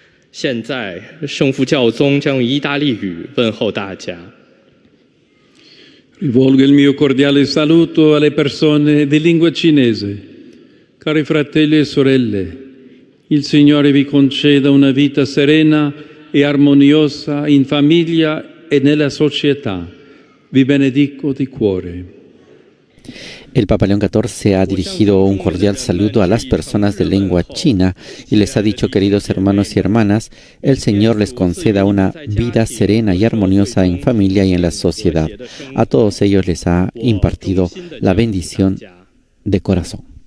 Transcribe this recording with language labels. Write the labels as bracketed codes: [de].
[zh] 现在，圣父教宗将用意大利语问候大家。 [it] Rivolgo il mio cordiale saluto alle persone di lingua cinese. Cari fratelli e sorelle, il Signore vi conceda una vita serena e armoniosa in famiglia e nella società. Vi benedico di cuore. [es] El Papa León XIV ha dirigido un cordial saludo a las personas de lengua china y les ha dicho: queridos hermanos y hermanas, el Señor les conceda una vida serena y armoniosa en familia y en la sociedad. A todos ellos les ha impartido la bendición de corazón.